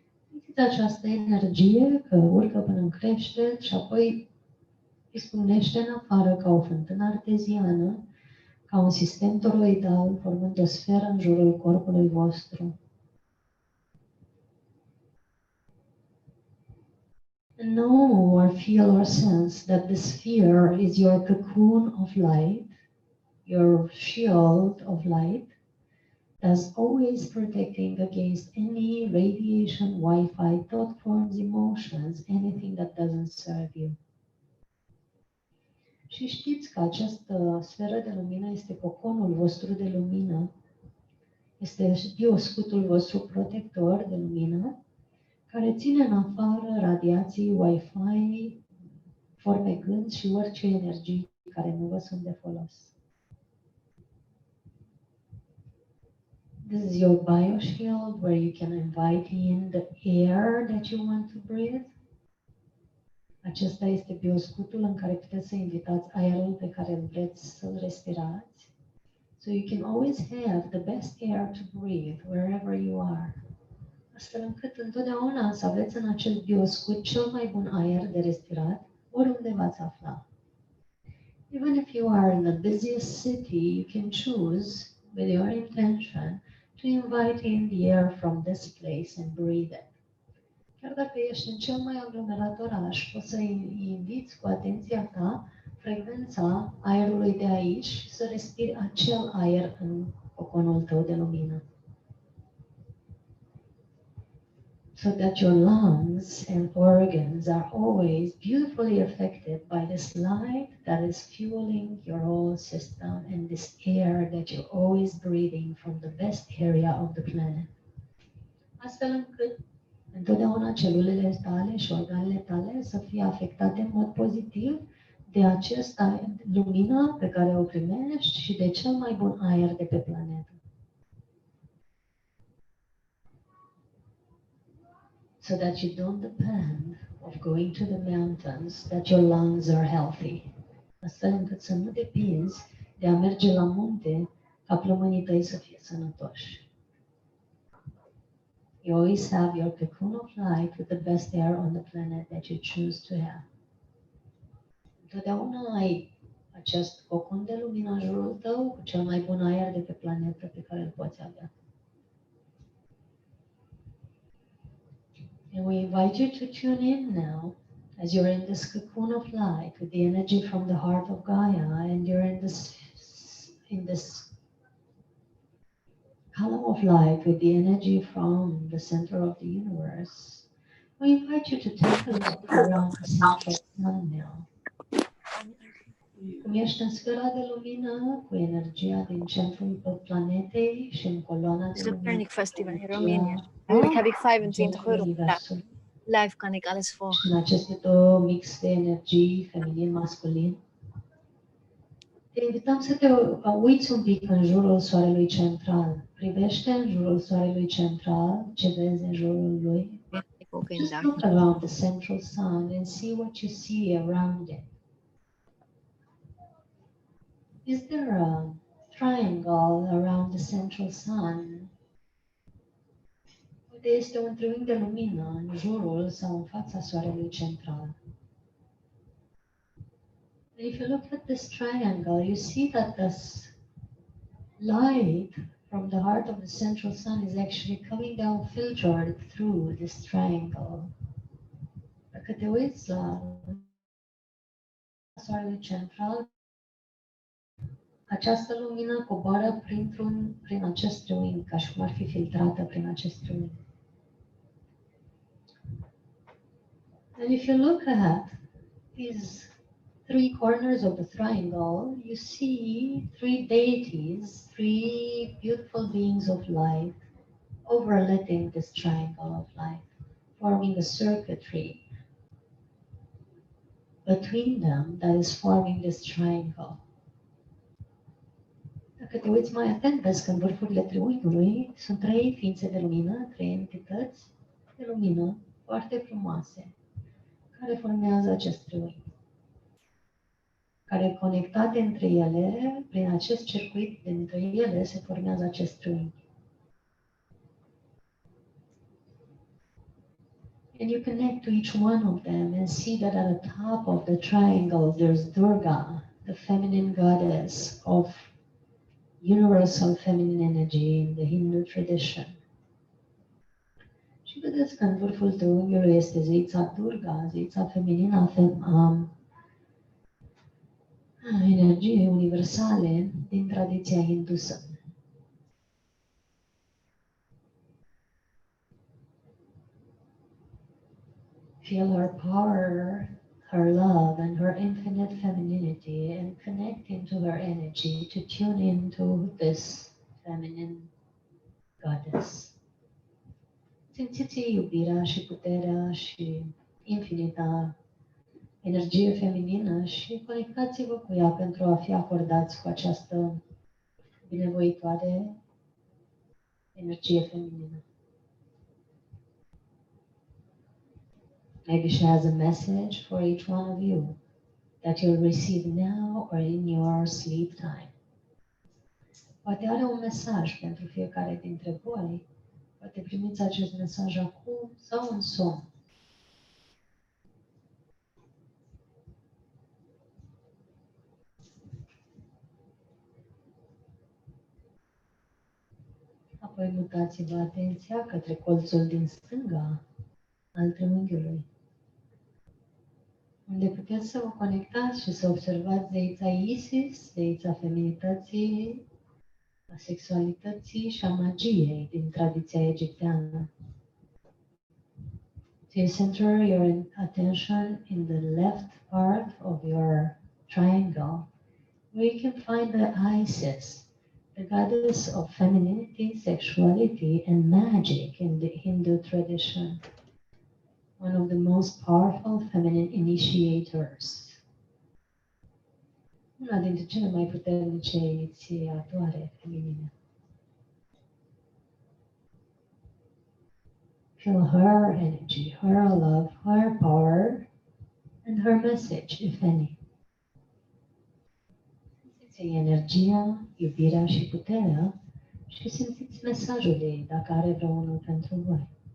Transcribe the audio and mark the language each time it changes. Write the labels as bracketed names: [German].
[Romanian] Simțiți această energie că urcă până în creștet și apoi izbucnește în afară ca o fântână arteziană, ca un sistem toroidal, formând o sferă în jurul corpului vostru. [English] Know or feel or sense that this sphere is your cocoon of light, your shield of light, that's always protecting against any radiation, Wi-Fi, thought forms, emotions, anything that doesn't serve you. [Romanian] Și știți că această sferă de lumină este coconul vostru de lumină, este bioscutul vostru protector de lumină, care ține în afară radiații, Wi-Fi, forme gând și orice energii care nu vă sunt de folos. [English] This is your bioshield where you can invite in the air that you want to breathe. [Romanian] Acesta este bioscutul în care puteți să invitați aerul pe care îl vreți să-l respirați. [English] So you can always have the best air to breathe wherever you are. [Romanian] Astfel încât întotdeauna să aveți în acel bioscut cel mai bun aer de respirat, oriunde v-ați afla. [English] Even if you are in the busiest city, you can choose, with your intention, to invite in the air from this place and breathe it. [Romanian] Chiar dacă ești în cel mai aglomerat oraș, poți să inviți cu atenția ta frecvența aerului de aici și să respiri acel aer în coconul tău de lumină. [English] So that your lungs and organs are always beautifully affected by this light that is fueling your whole system and this air that you're always breathing from the best area of the planet. [Romanian] Astfel încât întotdeauna celulele tale și organele tale să fie afectate în mod pozitiv de această lumină pe care o primești și de cel mai bun aer de pe planetă. [English] So that you don't depend of going to the mountains, that your lungs are healthy. [Romanian] Astfel încât să nu depinzi de a merge la munte ca plămânii tăi să fie sănătoși. [English] You always have your cocoon of light with the best air on the planet that you choose to have. [Romanian] Întotdeauna ai acest cocon de lumină în jurul tău cu cel mai bun aer de pe planetă pe care îl poți avea. [English] And we invite you to tune in now as you're in this cocoon of light with the energy from the heart of Gaia, and you're in this column of light with the energy from the center of the universe. We invite you to take a look around the central sun now. [Romanian] Cum ești în sfera de lumină cu energia din centrul planetei și în coloana de lumină. Copernic Festival i Roemenië. Eigenlijk heb ik 25 euro live kan ik alles volgen. În acest mix de energii feminin-masculin. Te invităm să te uiți un pic în jurul soarelui central. Privește în jurul soarelui central ce vezi în jurul lui. [English] Just look around the central sun and see what you see around it. Is there a triangle around the central sun? [Romanian] Uite, este un triunghi de lumină în jurul sau în fața soarelui central. [English] And if you look at this triangle, you see that this light from the heart of the central sun is actually coming down filtered through this triangle. [Romanian] Dacă te uiți la soarele central, această lumină coboară prin acest triunghi, ca și cum ar fi filtrată prin acest triunghi. [English] And if you look at these three corners of the triangle, you see three deities, three beautiful beings of light overlapping this triangle of light, forming a circuitry between them that is forming this triangle. [Romanian] Dacă te uiți mai atent, vezi că în vârfurile triunghiului sunt trei ființe de lumină, trei entități de lumină foarte frumoase, care formează acest triunghi, care conectate între ele, prin acest circuit dintre ele se formează acest triunghi. [English] And you connect to each one of them and see that at the top of the triangle there's Durga, the feminine goddess of universal feminine energy in the Hindu tradition. [Romanian] Și vedeți că în vârful triunghiului este zeița Durga, zeița feminină a energiei universale din tradiția hindusă. [English] Feel her power, her love, and her infinite femininity, and connect into her energy to tune into this feminine goddess. [Romanian] Simțiți iubirea și puterea și infinita energie feminină și conectați-vă cu ea pentru a fi acordați cu această binevoitoare energie feminină. [English] Maybe she has a message for each one of you that you'll receive now or in your sleep time. [Romanian] Poate are un mesaj pentru fiecare dintre voi. Poate primiți acest mesaj acum sau în somn. Apoi mutați-vă atenția către colțul din stânga al triunghiului, unde puteți să vă conectați și să observați zeița Isis, zeița feminității, a sexualității și a magiei din tradiția egipteană. [English] So you center your attention in the left part of your triangle, where you can find the Isis, the goddess of femininity, sexuality, and magic in the Hindu tradition. One of the most powerful feminine initiators. [Romanian] Una dintre cele mai puternice inițiatoare feminine. [English] Feel her energy, her love, her power, and her message, if any. [Romanian] Simțiți energia, iubirea și puterea și simțiți mesajul ei, dacă are vreunul pentru voi.